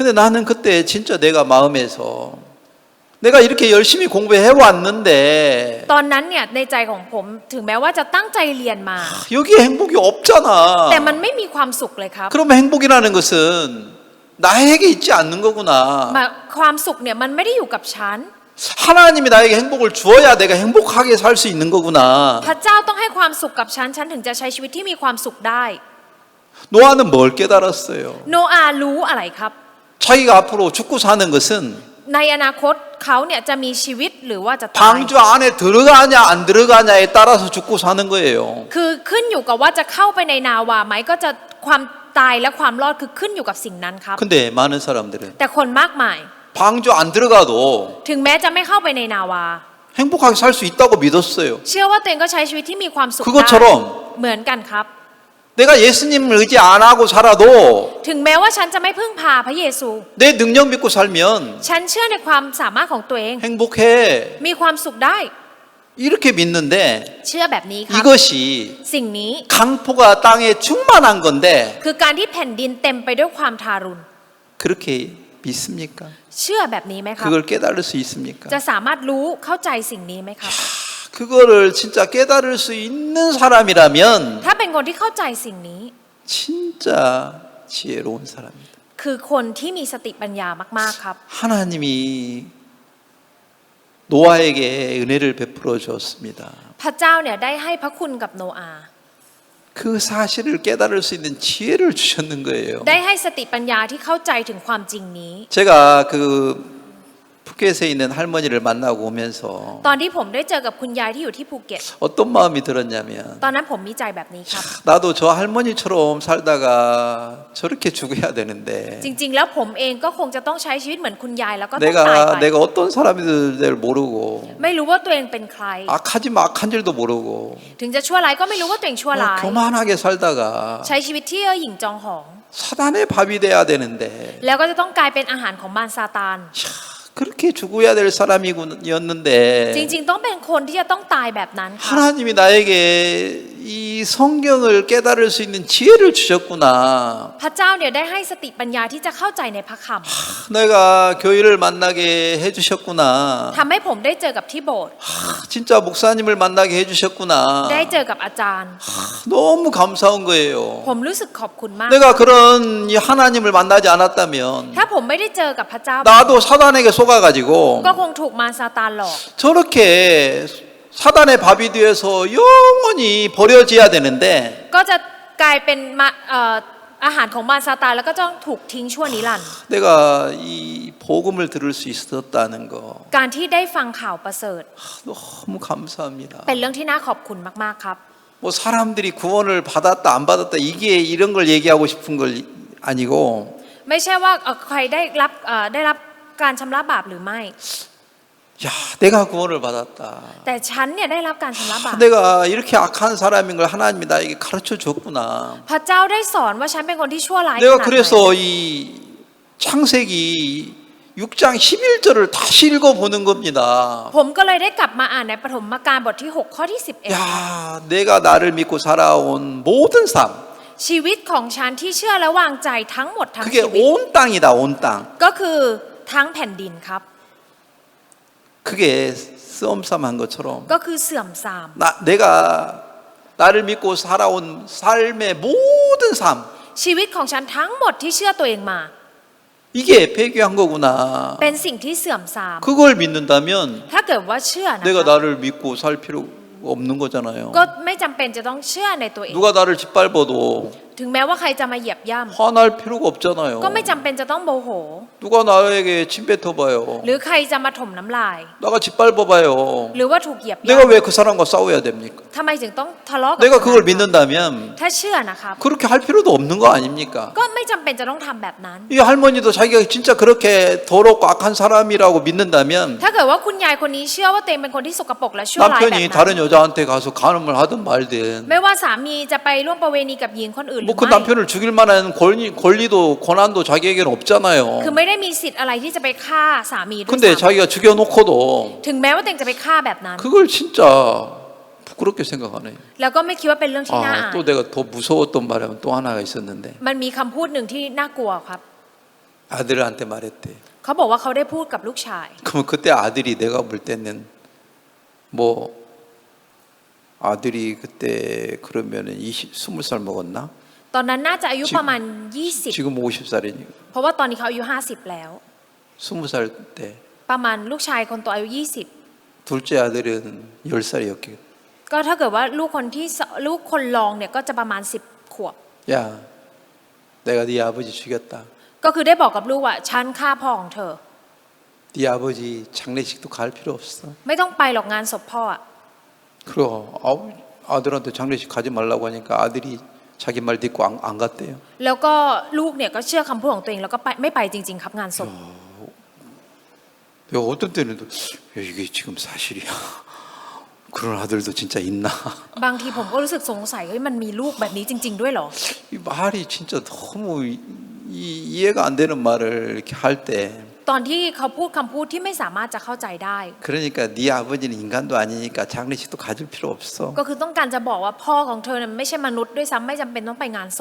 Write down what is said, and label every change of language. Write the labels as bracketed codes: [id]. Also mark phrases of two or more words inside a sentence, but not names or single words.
[ko] 근데 나는 그때 진짜 내가 마음에서 내가 이렇게 열심히 공부해 왔는데 [th] ตอนนั้นเนี่ยในใจของผมถึงแม้ว่าจะตั้งใจเรียนมา [ko] 여기 행복이 없잖아. [th] แต่มันไม่มีความสุขเลยครับ [ko] 그러면 행복이라는 것은 나에게 있지 않는 거구나. [th] ความสุขเนี่ยมันไม่ได้อยู่กับฉัน [ko] 하나님이 나에게 행복을 주어야 내가 행복하게 살 수 있는 거구나. [th] พระเจ้าต้องให้ความสุขกับฉันถึงจะใช้ชีวิตที่มีความสุขได้ [ko] 노아는 뭘 깨달았어요? [th] โนอาห์รู้อะไรครับ [ko] 자기가 앞으로 죽고 사는 것은 [th] ในอนาคตเขาเนี่ยจะมีชีวิตหรือว่าจะตาย [ko] 방주 안에 들어가냐 안 들어가냐에 따라서 죽고 사는 거예요. [th] คือขึ้นอยู่กับว่าจะเข้าไปในนาวาไหมก็จะความตายและความรอดคือขึ้นอยู่กับสิ่งนั้นครับ [ko] 근데 많은 사람들은 [th] แต่คนมากมาย [ko] 방주 안 들어가도 [th] ถึงแม้จะไม่เข้าไปในนาวา [ko] 행복하게 살 수 있다고 믿었어요. [th] เชื่อว่าตัวเองก็ใช้ชีวิตที่มีความสุขได้ [ko] 그것처럼 [th] เหมือนกันครับ [ko] 내가 예수님을 의지 안 하고 살아도 [th] ถึงแม้ว่าฉันจะไม่พึ่งพาพระเยซู [ko] 내 능력 믿고 살면 [th] ฉันเชื่อในความสามารถของตัวเอง [ko] 행복해. [th] มีความสุขได้ [ko] 이렇게 믿는데 [th] เชื่อแบบนี้ครับ [ko] 이것이 [th] สิ่งนี้ [ko] 강포가 땅에 충만한 건데 [th] คือการที่แผ่นดินเต็มไปด้วยความทารุณ [ko] 그렇게 믿습니까? [th] เชื่อแบบนี้ไหมครับ [ko] 그걸 깨달을 수 있습니까? [th] จะสามารถรู้เข้าใจสิ่งนี้ไหมครับ [ko] 그거를 진짜 깨달을 수 있는 사람이라면 [th] ถ้าเป็นคนที่เข้าใจสิ่งนี้ [ko] 진짜 지혜로운 사람입니다. [th] คือคนที่มีสติปัญญามากๆครับ [ko] 하나님이 노아에게 은혜를 베풀어 주었습니다. [th] พระเจ้าเนี่ยได้ให้พระคุณกับโนอาห์ [ko] 그 사실을 깨달을 수 있는 지혜를 주셨는 거예요. [th] ได้ให้สติปัญญาที่เข้าใจถึงความจริงนี้ [ko] 제가 그 푸켓에 있는 할머니를 만나고 오면서 [th] ตอนที่ผมได้เจอกับคุณยายที่อยู่ที่ภูเก็ต [ko] 어떤 마음이 들었냐면 [th] ตอนนั้นผมมีใจแบบนี้ครับ [ko] 나도 저 할머니처럼 살다가 저렇게 죽어야 되는데 [th] จริงๆ แล้วผมเองก็คงจะต้องใช้ชีวิตเหมือนคุณยายแล้วก็ต้องตายไป [ko] 내가 어떤 사람인지를 모르고 [th] ไม่รู้ว่าตัวเองเป็นใคร [ko] 악하지만 악한 줄도 모르고 [th] ถึงจะชั่วร้ายก็ไม่รู้ว่าตัวเองชั่วร้าย [ko] 교만하게 살다가 [th] ใช้ชีวิตที่เย่อหยิ่งจองหอง [ko] 사단의 밥이 돼야 되는데 [th] แล้วก็จะต้องกลายเป็นอาหารของมารซาตาน [ko] 그렇게 죽어야 될 사람이었는데 [th] จริงๆ ต้องเป็นคนที่จะต้องตายแบบนั้นค่ะ [ko] 하나님이 나에게 이 성경을 깨달을 수 있는 지혜를 주셨구나. [th] พระเจ้าเนี่ยได้ให้สติปัญญาที่จะเข้าใจในพระค [ko] 내가 교회를 만나게 해주셨구나. [th] ำทำให้ผมได้เจอกับที่โบสถ์ [ko] 진짜 목사님을 만나게 해주셨구나. [th] ได้เจอกับอาจารย์ [ko] 너무 감사한 거예요. [th] ผมรู้สึกขอบคุณมาก [ko] 내가 그런 이 하나님을 만나지 않았다면 [th] ถ้าผมไม่ได้เจอกับพระเจ้า [ko] 나도 사단에게 속아가지고 [th] ก็คงถูกมารซาตานหลอก [ko] 저렇게 사단의 밥이 되어서 영원히 버려져야 되는데 [th] ก็จะกลายเป็นอาหารของมารซาตานแล้วก็ต้องถูกทิ้งชั่วนิรันดร์ [ko] 내가 이 복음을 들을 수 있었다는 거 [th] การที่ได้ฟังข่าวประเสริฐ [ko] 너무 감사합니다. [th] เป็นเรื่องที่น่าขอบคุณมากๆครับ [ko] 뭐 사람들이 구원을 받았다 안 받았다 이게 이런 걸 얘기하고 싶은 걸 아니고 [th] ไม่ใช่ว่าใครได้รับการชำระบาปหรือไม่ [ko] 야 내가 구원을 받았다. [th] แต่ฉันเนี่ยได้รับการชำระบาป [ko] 내가 이렇게 악한 사람인 걸 하나님이 나에게 가르쳐 줬구나. [th] พระเจ้าได้สอนว่าฉันเป็นคนที่ชั่วร้ายข [ko] 내가 [th] นาดไหน [ko] 그래서 이 창세기 6장 11절을 다시 읽어보는 겁니다. [th] ผมก็เลยได้กลับมาอ่านในปฐมกาลบทที่6ข้อที่ [ko] 야 내가 나를 믿고 살아온 모든 삶 [th] 11 ชีวิตของฉันที่เชื่อและวางใจทั้งหมดทั้ง [ko] 그게 [th] ชีวิต [ko] 온 땅이다 온 땅. [th] ก็คือทั้งแผ่นดินครับ [ko] 그게 썸썸한 것처럼 [th] ก็คือเสื่อมทราม [ko] 내가 나를 믿고 살아온 삶의 모든 삶 [th] ชีวิตของฉันทั้งหมดที่เชื่อตัวเองมา [ko] 이게 폐기한 거구나. [th] เป็นสิ่งที่เสื่อมทราม [ko] 그걸 믿는다면 [th] ถ้าเกิดว่าเชื่อนะ [ko] 내가 [th] คะ [ko] 나를 믿고 살 필요 없는 거잖아요. [th] ก็ไม่จำเป็นจะต้องเชื่อในตัวเอง [ko] 누가 나를 짓밟아도 [th] ถึงแม้ว่าใครจะมาเหยียบย่ [ko] 화날 필요가 없잖아요. [th] ำก็ไม่จำเป็นจะต้องโมโห [ko] 누가 나에게 침 뱉어봐요. [th] หรือใครจะมาถมน้ำลาย [ko] 나가 짓밟아봐요. [th] หรือว่าถูกเหยียบ [ko] 내가 [th] ย่ำ [ko] 왜 그 사람과 싸워야 됩니까? [th] ทำไมถึงต้องทะเลาะกับ [ko] 내가 [th] คน [ko] 그걸 [th] นั้น [ko] 믿는다면 [th] ถ้าเชื่อนะครับ [ko] 그렇게 할 필요도 없는 거 아닙니까? [th] ก็ไม่จำเป็นจะต้องทำแบบนั้น [ko] 이 할머니도 자기가 진짜 그렇게 더럽고 악한 사람이라고 믿는다면 [th] ถ้าเกิดว่าคุณยายคนนี้เชื่อว่าตัวเองเป็นคนที่สกปรกและชั่วร้ายแบบ [ko] 남편이 [th] นั้น [ko] 다른 여자한테 가서 간음을 하든 말든 [th] ไม่ว่าสามีจะไปร่วมประเวณีกับหญิงคนอื่นหรือ [ko] 뭐 그 [th] ไม่ [ko] 남편을 죽일 만한 권리도 권한도 자기에게는 없잖아요. [th] คือไม่ได้มีสิทธิ์อะไรที่จะไปฆ่าสามีด้วย [ko] 근데 [th] ซ้ำ [ko] 자기가 죽여놓고도 [th] ถึงแม้ว่าตัวเองจะไปฆ่าแบบนั้น [ko] 그걸 진짜 부끄럽게 생각하네요. [th] แล้วก็ไม่คิดว่าเป็นเรื่องที่น่าอาย [ko] 또 내가 더 무서웠던 말하면 또 하나가 있었는데 [th] มันมีคำพูดหนึ่งที่น่ากลัวครับ [ko] 아들한테 말했대. [th] เขาบอกว่าเขาได้พูดกับลูกชาย [ko] 그러면 그때 아들이 내가 볼 때는 뭐 아들이 그때 그러면은 20살 먹었나? [th] ตอนนั้นน่าจะอายุประมาณ [ko] 지금 50살이니까 [th] 20 เพราะว่าตอนนี้เขาอายุ50แล้ว [ko] 20살 때 [th] ประมาณลูกชายคนโตอายุ20 [ko] 둘째 아들은 10살이었겠. [th] ก็ถ้าเกิดว่าลูกคนรองเนี่ยก็จะประมาณ10 ขวบ [ko] 야, 내가 네 아버지 죽였다. [th] ก็คือได้บอกกับลูกว่าฉันฆ่าพ่อของเธอ [ko] 네 아버지 장례식도 갈 필요 없어. [th] ไม่ต้องไปหรอกงานศพพ่อ [ko] 그리고 아들한테 장례식 가지 말라고 하니까 아들이 자기 말 듣고 안 갔대요. [th] แล้วก็ลูกเนี่ยก็เชื่อคำพูดของตัวเองแล้วก็ไม่ไปจริงๆครับงานศพ [ko] 내가 어떤 때는 또 야, 이게 지금 사실이야. 그런 아들도 진짜 있나? [th] บางทีผมก็รู้สึกสงสัยเฮ้ยมันมีลูกแบบนี้จริง ๆ ด้วยเหรอ [ko] 이 말이 진짜 너무 이해가 안 되는 말을 이렇게 할 때 [th] ตอนที่เขาพูดคำพูดที่ไม่สามารถจะเข้าใจได้ [ko] 그러니까 네 아버지는 인간도 아니니까 장례식도 가질 필요 없어. [th] ก็คือต้องการจะบอกว่าพ่อของเธอเนี่ยไม่ใช่มนุษย์ด้วยซ้ำไม่จำเป็นต้องไปงานศพ